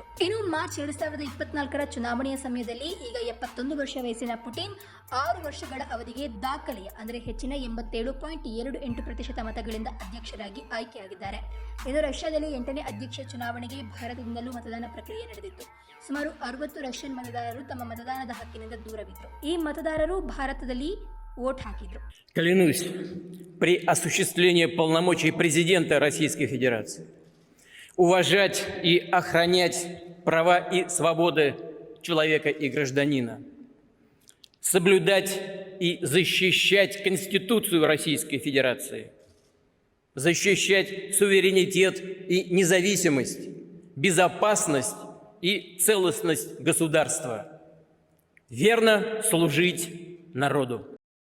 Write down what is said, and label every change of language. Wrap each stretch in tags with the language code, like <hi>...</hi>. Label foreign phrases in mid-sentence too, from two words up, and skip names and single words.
<kn>ಇನ್ನು ಮಾರ್ಚ್ 2024ರ ಚುನಾವಣೆಯ ಸಮಯದಲ್ಲಿ ಈಗ 71 ವರ್ಷ ವಯಸ್ಸಿನ ಪುಟಿನ್ 6 ವರ್ಷಗಳ ಅವಧಿಗೆ ದಾಖಲೆಯ ಅಂದರೆ ಹೆಚ್ಚಿನ 87.28% ಮತಗಳಿಂದ ಅಧ್ಯಕ್ಷರಾಗಿ ಆಯ್ಕೆಯಾಗಿದ್ದಾರೆ. ಇನ್ನು ರಷ್ಯಾದಲ್ಲಿ 8ನೇ ಅಧ್ಯಕ್ಷ ಚುನಾವಣೆಗೆ ಭಾರತದಿಂದಲೂ ಮತದಾನ ಪ್ರಕ್ರಿಯೆ ನಡೆದಿತ್ತು. ಸುಮಾರು 60 ರಷ್ಯನ್ ಮತದಾರರು ತಮ್ಮ ಮತದಾನದ ಹಕ್ಕಿನಿಂದ ದೂರವಿದ್ದರು. ಈ ಮತದಾರರು ಭಾರತದಲ್ಲಿ ವೋಟ್ ಹಾಕಿದ್ರು.</kn> <ru>Клянусь при осуществлении полномочий президента Российской Федерации уважать и охранять права и свободы человека и гражданина, соблюдать и защищать Конституцию Российской Федерации, защищать суверенитет и независимость, безопасность и целостность государства, верно служить народу.</ru>